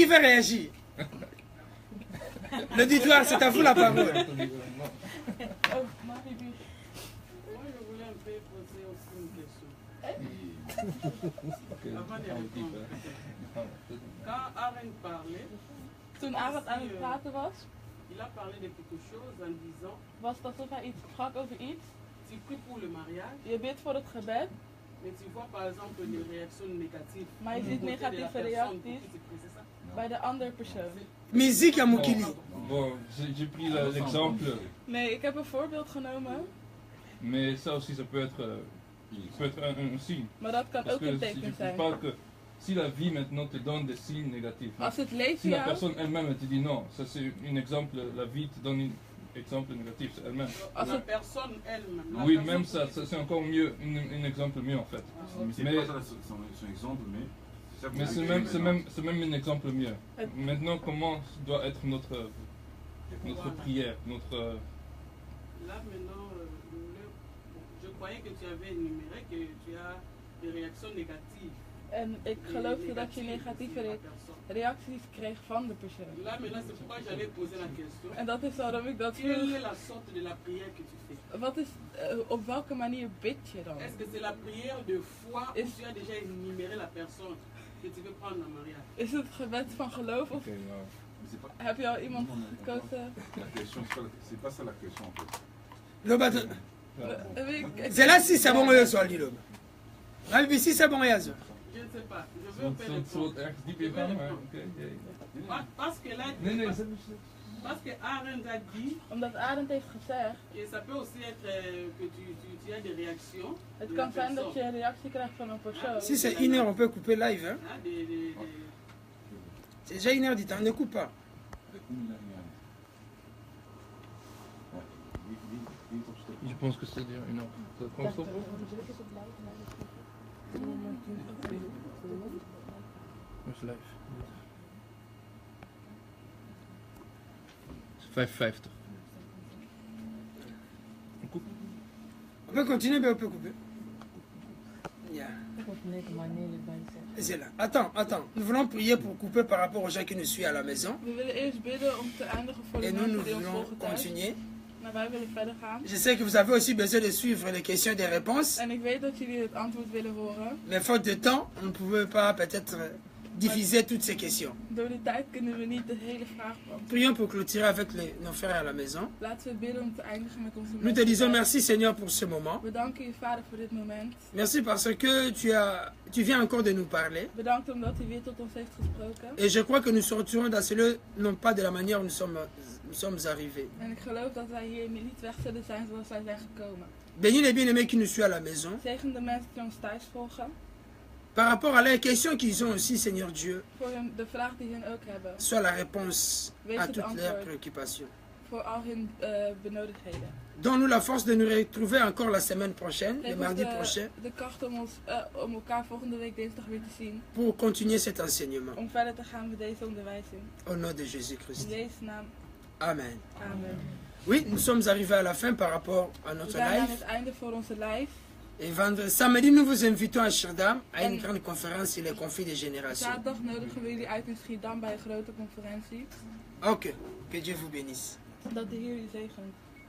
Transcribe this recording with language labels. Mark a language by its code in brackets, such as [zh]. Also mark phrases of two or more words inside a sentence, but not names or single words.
[fr] Qui veut réagir? L'auditoire, c'est à vous la parole. Oh, Marie-Buur. Moi, je voulais un peu poser aussi une question. Avant de répondre. Quand Aaron parlait, [nl] Toen Arend aan het praten was, [fr] il a parlé de quelque chose en disant, [nl] was het alsof hij iets sprak over iets. [fr] tu pries pour le mariage, [nl] Je bidt voor het gebed, [fr] mais tu vois par exemple les réactions négatives. [nl] maar je [fr] du [nl] ziet [fr] côté de la [nl] negatieve [fr] personne pour [nl] reacties [fr] qui tu pries, c'est ça? [nl] bij de andere persoon. [fr] Musique à Mokili. Bon, j'ai pris l'exemple, [nl] Nee, ik heb een voorbeeld genomen. [fr] mais ça aussi ça peut être Ça peut être un signe. [nl] Maar dat kan [fr] Parce [nl] ook [fr] que [nl] een [fr] si je [nl] teken [fr] ne [nl] zijn. [fr] pas que si la vie maintenant te donne des signes négatifs, [nl] Als het [fr] si [nl] leven [fr] la [nl] jou, [fr] personne elle-même te dit non, ça c'est un exemple, la vie te donne un exemple négatif, c'est elle-même. [nl] als [fr] La [nl] het, [fr] personne elle-même. la Oui, personne même ça, qui- c'est encore mieux, un exemple mieux en fait. Mais c'est Mais- pas ça son exemple, mais c'est ça que Mais vous c'est décrivez même, maintenant. un exemple mieux. Maintenant, comment doit être notre Voilà. prière, notre... Là maintenant, je croyais que tu avais énuméré que tu as des réactions négatives. [nl] en ik geloofde dat je negatieve reacties kreeg van de persoon. [fr] Là maintenant, c'est pourquoi j'allais poser la question. [nl] En dat is waarom ik dat [fr] Quelle [nl] vroeg. [fr] est la sorte de la prière que tu fais? [nl] Wat is, op welke manier bid je dan? [fr] Est-ce que c'est la prière de foi ou Est-ce- tu as déjà énuméré la personne que tu veux prendre en mariage? [nl] Is het gebed van geloof of Oké, nou. [fr] Mais c'est pas, [nl] heb je al iemand gekozen? [fr] la question, c'est pas ça la question en fait. Loba, [nl] Ja, bon. [fr] c'est là si c'est bon, il soit dit, Loba. Rabbi, si c'est bon, il y a ça. Je ne sais pas. Je veux faire [nl] Zo [fr] répondre. [nl] ergens diep in gaan, maar oké. [fr] Parce que là, [nl] Nee, nee, [fr] parce que Aaron a dit [nl] Omdat Arend heeft gezegd, [fr] que ça peut aussi être que tu as des réactions. [nl] het de kan [fr] la [nl] zijn dat [fr] personne. [nl] je een reactie krijgt van een persoon. [fr] Si c'est 1 heure, on peut couper live. Hein. Hein, C'est déjà 1 heure du temps, ne coupe pas. Je pense que c'est dire une heure. [nl] Dat kan stoppen? Dat is live. Het is 5,50. [fr] On peut continuer, mais on peut couper. Yeah. C'est là. Attends. Nous voulons prier pour couper par rapport aux gens qui nous suivent à la maison. [nl] We willen eerst bidden om te eindigen voor de [fr] Et nous, [nl] mensen [fr] nous [nl] die ons [fr] voulons [nl] volgen thuis. [fr] continuer. [nl] Maar wij willen verder gaan. [fr] Je sais que vous avez aussi besoin de suivre les questions et des réponses. [nl] En ik weet dat jullie het antwoord willen horen. [fr] Mais faute de temps, on ne pouvait pas peut-être diffuser toutes ces questions. [nl] Door de tijd kunnen we niet de hele vraag beantwoorden. [fr] Prions pour clôturer avec nos frères à la maison. [nl] Laten we bidden om te eindigen met onze [fr] Nous te [nl] mensen [fr] disons [nl] thuis. [fr] merci Seigneur pour ce moment. [nl] We danken je Vader voor dit moment. [fr] Merci parce que tu viens encore de nous parler. [nl] Bedankt omdat u weer tot ons heeft gesproken. [fr] Et je crois que nous sortirons dans ce lieu non pas de la manière où nous sommes arrivés. [nl] En ik geloof dat wij hier niet weg zullen zijn zoals wij zijn gekomen. [fr] Bénis les bien-aimés qui nous suivent à la maison. [nl] Zegen de mensen die ons thuis volgen. [fr] Par rapport à les questions qu'ils ont aussi, Seigneur Dieu, [nl] Voor de vraag die hun ook hebben. [fr] soit la réponse [nl] Wees [fr] à [nl] het [fr] toutes leurs [nl] antwoord [fr] préoccupations. [nl] voor al hun benodigdheden. [fr] Donne-nous la force de nous retrouver encore la semaine prochaine, le [nl] Geef ons [fr] mardi prochain, [nl] de kracht om elkaar volgende week dinsdag weer te zien. [fr] pour continuer cet enseignement. [nl] Om verder te gaan met deze onderwijzing. [fr] Au nom de [nl] In [fr] Jésus-Christ. [nl] Jezus' naam. [fr] Amen. [nl] Amen. [fr] Oui, nous sommes arrivés à la fin par rapport à [nl] We [fr] notre [nl] zijn aan [fr] live. [nl] het einde voor onze live. [fr] Et vendredi, samedi, nous vous invitons à Schiedam à une grande conférence sur les conflits des générations. [nl] Zaterdag nodigen we jullie uit in Schiedam bij een grote conferentie. [fr] Ok, que Dieu vous bénisse. [nl] Dat de Heer u zegent.